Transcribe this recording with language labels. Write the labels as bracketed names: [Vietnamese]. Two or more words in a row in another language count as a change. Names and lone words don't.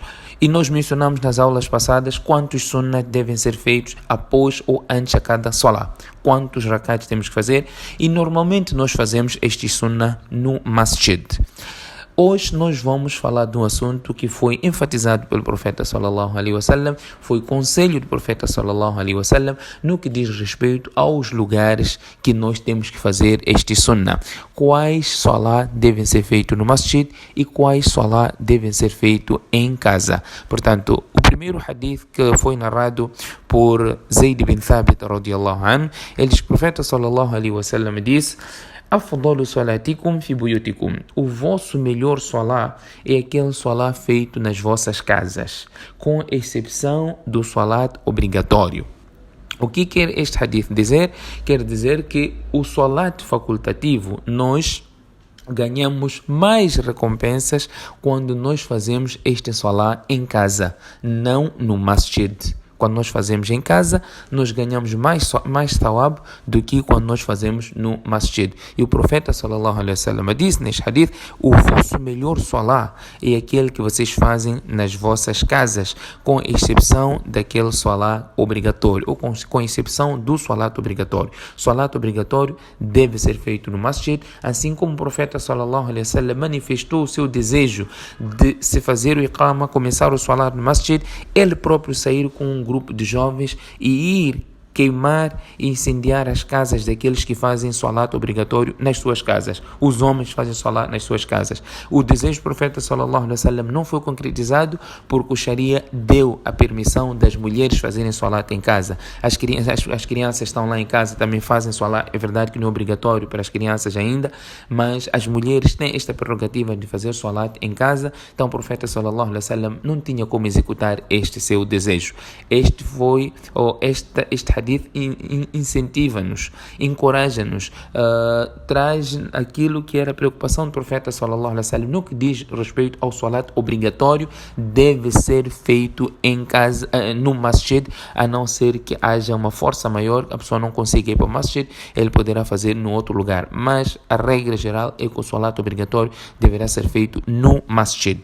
[Portuguese] E nós mencionamos nas aulas passadas quantos sunnat devem ser feitos após ou antes a cada salat, quantos rakats temos que fazer, e normalmente nós fazemos este sunnah no masjid. Hoje nós vamos falar de um assunto que foi enfatizado pelo profeta [Arabic] صلى الله عليه وسلم, [Portuguese] foi conselho do profeta [Arabic] صلى الله عليه وسلم [Portuguese] no que diz respeito aos lugares que nós temos que fazer este sunnah. Quais salat devem ser feitos no masjid e quais salat devem ser feitos em casa. Portanto, o primeiro hadith que foi narrado por Zayd bin Thabit [Arabic] رضي الله عنه, [Portuguese] ele diz que o profeta [Arabic] صلى الله عليه وسلم [Portuguese] disse: [Arabic] أفضل صلاتكم في بيوتكم. [Portuguese] O vosso melhor salat é aquele salat feito nas vossas casas, com exceção do salat obrigatório. O que quer este hadith dizer? Quer dizer que o salat facultativo nós ganhamos mais recompensas quando nós fazemos este salat em casa, não no masjid. Quando nós fazemos em casa, nós ganhamos mais thawab do que quando nós fazemos no masjid. E o profeta [Arabic] صلى الله عليه وسلم [Portuguese] disse neste hadith: o vosso melhor salat é aquele que vocês fazem nas vossas casas, com exceção daquele salat obrigatório, ou com exceção do salat obrigatório. Salat obrigatório deve ser feito no masjid, assim como o profeta [Arabic] صلى الله عليه وسلم [Portuguese] manifestou o seu desejo de se fazer o iqama, começar o salat no masjid, ele próprio sair com um grupo de jovens e ir queimar e incendiar as casas daqueles que fazem salat obrigatório nas suas casas. Os homens fazem salat nas suas casas. O desejo do profeta [Arabic] صلى الله عليه وسلم [Portuguese] não foi concretizado porque o Sharia deu a permissão das mulheres fazerem salat em casa. As crianças estão lá em casa, também fazem salat. É verdade que não é obrigatório para as crianças ainda, mas as mulheres têm esta prerrogativa de fazer salat em casa. Então o profeta [Arabic] صلى الله عليه وسلم [Portuguese] não tinha como executar este seu desejo. Este hadith incentiva-nos, encoraja-nos, traz aquilo que era a preocupação do profeta [Arabic] صلى الله عليه وسلم [Portuguese] no que diz respeito ao salat obrigatório, deve ser feito em casa, no masjid, a não ser que haja uma força maior, a pessoa não consiga ir para o masjid, ele poderá fazer no outro lugar, mas a regra geral é que o salat obrigatório deverá ser feito no masjid.